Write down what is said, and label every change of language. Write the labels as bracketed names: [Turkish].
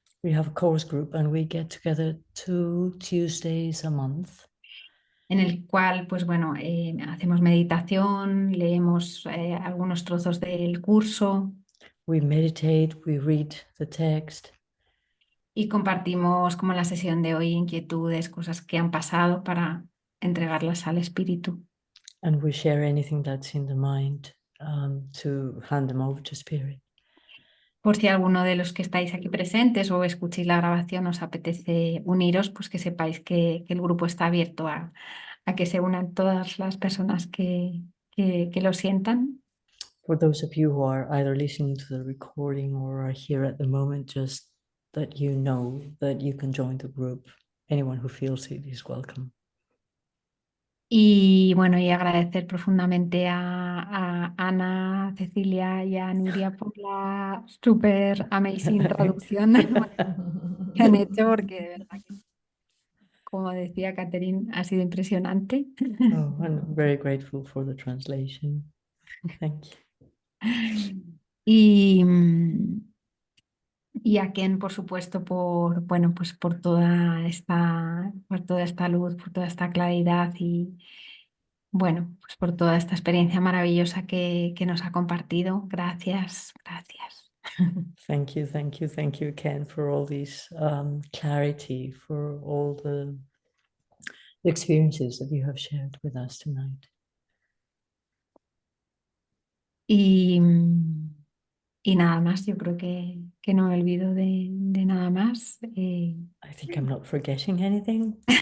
[English] We have a course group and we get together 2 Tuesdays a month. [Spanish] en el cual, pues bueno, hacemos meditación, leemos algunos trozos del curso [English] We meditate, we read the text, [Spanish] y compartimos, como en la sesión de hoy, inquietudes, cosas que han pasado para entregarlas al espíritu. [English] and we share anything that's in the mind to hand them over to Spirit. [Spanish] por si alguno de los que estáis aquí presentes o escuchéis la grabación os apetece uniros, pues que sepáis que el grupo está abierto a que se unan todas las personas que lo sientan. [English] For those of you who are either listening to the recording or are here at the moment, just that you know that you can join the group. Anyone who feels it is welcome. [Spanish] Y bueno, y agradecer profundamente a Ana, Cecilia y a Nuria por la súper amazing traducción que han hecho, porque de verdad que, como decía Catherine, ha sido impresionante. [English] Oh, I'm very grateful for the translation. Thank you. [Spanish] Y, y a Ken, por supuesto, bueno, pues por toda esta luz, por toda esta claridad y bueno, pues por toda esta experiencia maravillosa que nos ha compartido. Gracias, gracias. [English] Thank you, thank you, thank you, Ken, for all this clarity, for all the experiences that you have shared with us tonight. [Spanish] Y, y nada más, yo creo que no me olvido de nada más. [English] I think I'm not forgetting anything.